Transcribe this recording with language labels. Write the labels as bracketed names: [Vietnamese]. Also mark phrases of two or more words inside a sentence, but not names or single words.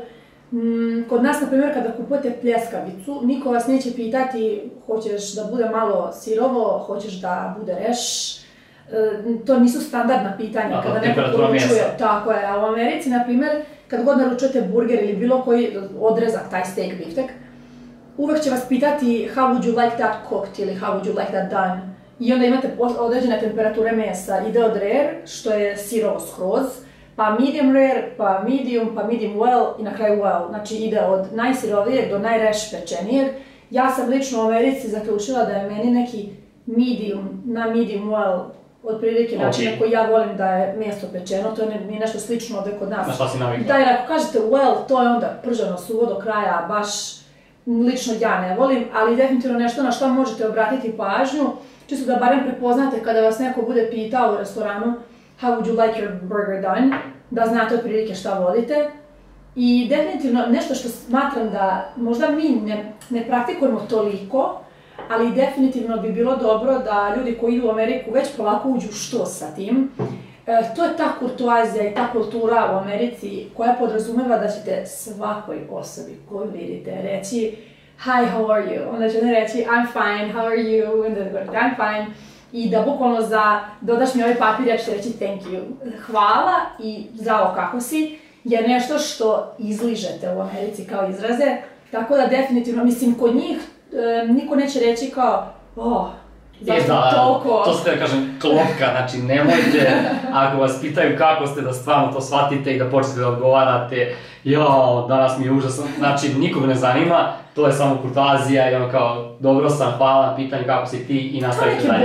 [Serbian] Kod nas, na primjer, kada kupujete pljeskavicu, niko vas neće pitati hoćeš da bude malo sirovo, hoćeš da bude reš. To nisu standardna pitanja kada neko poručuje. Tako je, a u Americi, na primjer, kad god naručujete burger ili bilo koji odrezak, taj steak, biftek, uvek će vas pitati [English] how would you like that cooked [Serbian] ili [English] how would you like that done. [Serbian] I onda imate određene temperature mesa, ide od rare, što je sirovo skroz, pa [English] medium rare, [Serbian] pa [English] medium well [Serbian] i na kraju well. Znači ide od najsirovijeg do najreš pečenijeg. Ja sam lično u Americi zaključila da je meni neki medium na [English] medium well [Serbian] otprilike način na koji ja volim da je meso pečeno, to je nešto slično ovdje kod nas. Na šta si navikla? Da, jer ako kažete well, to je onda prženo suvo do kraja, baš lično ja ne volim, ali definitivno nešto na što možete obratiti pažnju, čisto da barem prepoznate kada vas neko bude pitao u restoranu [English] how would you like your burger done, [Serbian] da znate otprilike šta volite. I definitivno nešto što smatram da možda mi ne praktikujemo toliko, ali definitivno bi bilo dobro da ljudi koji idu u Ameriku već polako uđu što sa tim. To je ta kurtoazija i ta kultura u Americi koja podrazumeva da ćete svakoj osobi koju vidite reći [English] hi, how are you? [Serbian] Onda će ne reći [English] I'm fine, how are you? [Serbian] Onda da govorite [English] I'm fine. [Serbian] I da bukvalno dodaš mi ovaj papir, ja ću ti reći [English] thank you. [Serbian] Hvala i zdravo kako si je nešto što izližete u Americi kao izraze. Tako da definitivno, mislim, kod njih niko neće reći kao zašto toliko... To ste da kažem klopka, znači nemojte, ako vas pitaju kako ste, da stvarno to shvatite i da počnete da odgovarate jao, danas mi je užasno, znači nikog ne zanima, to je samo kurtoazija i ono kao dobro sam, hvala na pitanju kako si ti i nastavite dalje.